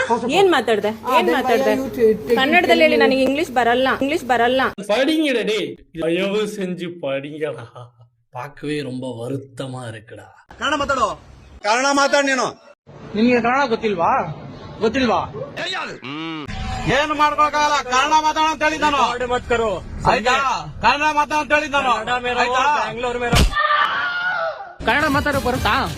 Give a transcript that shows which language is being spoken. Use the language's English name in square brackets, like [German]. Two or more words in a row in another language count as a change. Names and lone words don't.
[Kannada] ಏನ್ ಮಾತಾಡ್ದೆ ಕನ್ನಡದಲ್ಲಿ ಹೇಳಿ, ನನಗೆ ಇಂಗ್ಲಿಷ್ ಬರಲ್ಲ. [Tamil] படிங்கடா டேய், தயவு செஞ்சு படிங்கடா. பார்க்கவே ரொம்ப வருத்தமா இருக்குடா. [Kannada] ಕನ್ನಡ ಮಾತಾಡು, ಕನ್ನಡ ಮಾತಾಡ್ ನೀನು. ನಿನ್ಗೆ ಕನ್ನಡ ಗೊತ್ತಿಲ್ವಾ? ಏನು ಮಾಡ್ಕೊಳಕಾಗಲ್ಲ, ಕನ್ನಡ ಮಾತಾಡ ಅಂತ ಹೇಳಿದ್ದಾನು. ಆಯ್ತಾ, ಕನ್ನಡ ಮಾತಾಡ ಅಂತ ಹೇಳಿದ್ದಾನು. ಕನ್ನಡ ಮಾತಾಡೋ ಬರುತ್ತಾ?